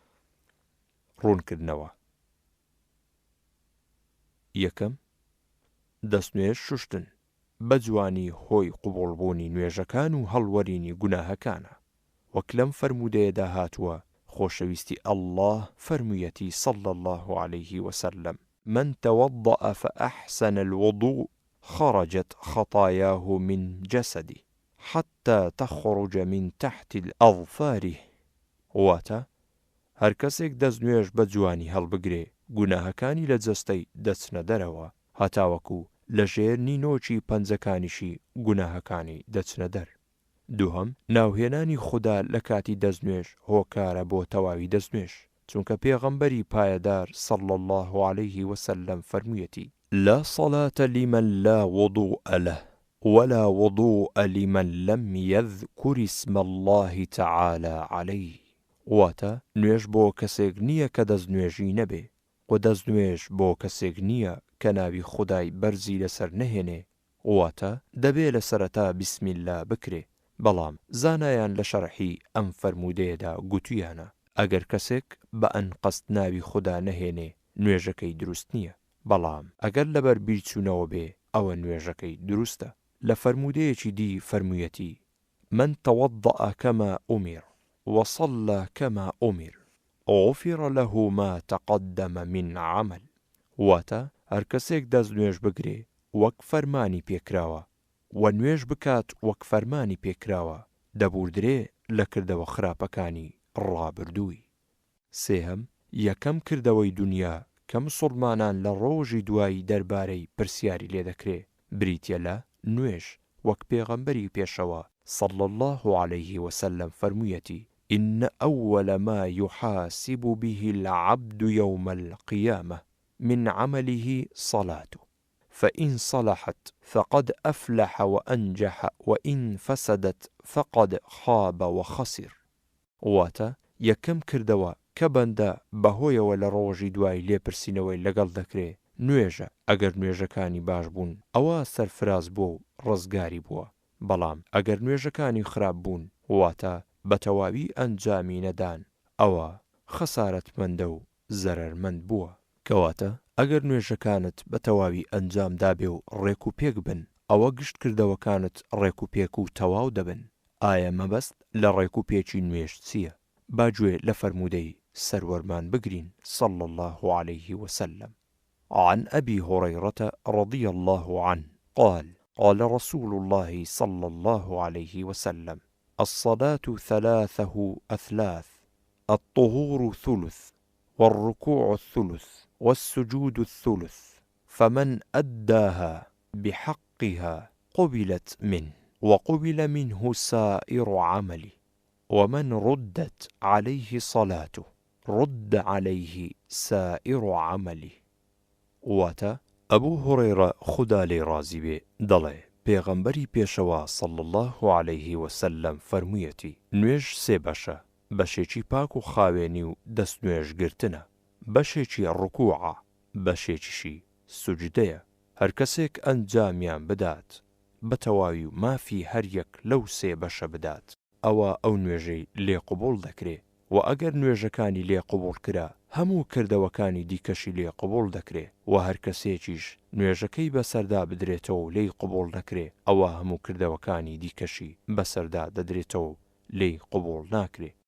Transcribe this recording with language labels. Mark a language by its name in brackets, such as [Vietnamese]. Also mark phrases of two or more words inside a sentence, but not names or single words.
[Central Kurdish] ڕوونکردنەوە یەکەم دەستنوێژ شوشتن بە جوانی هۆی قوبوڵبوونی نوێژەکان و هەڵوەرینی گوناهەکانە وەک لەم فەرموودەیەدا هاتووە خۆشەویستی الله فەرموویەتی [Arabic] صلى الله عليه وسلم من توضأ فأحسن الوضوء خرجت خطاياه من جسده حتى تخرج من تحت الأظفاره [Central Kurdish] واتە هەر کەسێک دەستنوێژ بە جوانی هەڵبگرێ گوناهەکانی لە جەستەی دەچنە دەرەوە هەتاوەکو لە ژێر نینۆکی پەنجەکانیشی گوناهەکانی دەچنە دەر دووهەم ناوهێنانی خوددا لە کاتی دەستنوێژ هۆکارە بۆ تەواوی دەستنوێژ چونکە پێغەمبەری پایەدار [Arabic] صلى الله عليه وسلم [Central Kurdish] فەرموویەتی [Arabic] لا صلاة لمن لا وضوء له ولا وضوء لمن لم يذكر اسم الله تعالى عليه [Central Kurdish] واتە نوێژ بۆ کەسێک نییە کە دەستنوێژی نەبێ و دەستنوێژ بۆ کەسێک نییە کە ناوی خودای بەرزی لەسەر نەهێنێ واتە دەبێ لە سەرەتا [Arabic] بسم الله [Central Kurdish] بکرێ بەڵام زانایان لە شەرحی ئەم فەرموودەیەدا گوتویانە ئەگەر کەسێک بە ئەنقەست ناوی خوددا نەهێنێ نوێژەکەی دروست نییە بەڵام ئەگەر لەبەر بیرچوونەوە بێ ئەوە نوێژەکەی دروستە لە فەرموودەیەکی دی فەرموویەتی [Arabic] من توضأ كما أمر وصلى كما أمر غفر له ما تقدم من عمل [Central Kurdish] واتە هەر کەسێک دەست نوێژ بگرێ وەک فەرمانی پێکراوە و نوێژ بکات وەک فەرمانی پێکراوە دەبوردرێ لە کردەوە خراپەکانی ڕابردووی سێهەم یەکەم کردەوەی دنیا کە مسڵمانان لە ڕۆژی دوایی دەربارەی پرسیاری لێ دەکرێ بریتیە لە نوێژ، وەک پێغەمبەری پێشەوە [Arabic] صلى الله عليه وسلم فرموویەتی: إن أول ما يحاسب به العبد يوم القيامة من عمله صلاته، فإن صلحت فقد أفلح وأنجح، وإن فسدت فقد خاب وخسر. [Central Kurdish] واتە یەکەم کردەوە کە بەندە بەهۆیەوە لە ڕۆژی دوای لێپرسینەوەی لەگەڵ دەکرێ نوێژە. ئەگەر نوێژەکانی باش بوون ئەوە سەرفراز بووە و ڕزگاری بووە، بەڵام ئەگەر نوێژەکانی خراپ بوون واتە بە تەواوی ئەنجامی نەدان ئەوە خەسارەتمەندە و زەرەرمەند بووە. کەواتە ئەگەر نوێژەکانت بە تەواوی ئەنجام دابێ و ڕێک و پێک بن ئەوە گشت کردەوەکانت ڕێک و پێک و تەواو دەبن. ئایا مەبەست لە ڕێک و پێکی نوێژ چییە؟ باگوێ لە فەرموودەی سەروەرمان بگرین [Arabic] صلى الله عليه وسلم. عن أبي هريرة رضي الله عنه قال: قال رسول الله صلى الله عليه وسلم: الصلاة ثلاثه أثلاث، الطهور ثلث، والركوع الثلث، والسجود الثلث، فمن أداها بحقها قبلت منه وقبل منه سائر عمله، ومن ردت عليه صلاته رد عليه سائر عمله. [Central Kurdish] واتە ئەبوو هورەیرە خوددا لێی ڕازی بێ دەڵێ پێغەمبەری پێشەوە [Arabic] صلى الله عليه وسلم [Central Kurdish] فەرموویەتی: نوێژ سێ بەشە، بەشێکی پاک و خاوێنی و دەست نوێژگرتنە، بەشێکی ڕکووعە، بەشێکیشی سوجدەیە. هەر کەسێک ئەنجامیان بدات بە تەواوی و مافی هەر یەک لەو سێ بەشە بدات ئەوە ئەو نوێژەی لێ قبوڵ دەکرێ، و ئەگەر نوێژەکانی لێ قبوڵ کرا هەموو کردەوەکانی دیکەشی لێ قبوڵ دەکرێ، و هەر کەسێکیش نوێژەکەی بەسەردا بدرێتەوە و لێی قبوڵ نەکرێ ئەوە هەموو کردەوەکانی دیکەشی بەسەردا دەدرێتەوە و لێی قبوڵ ناکرێ.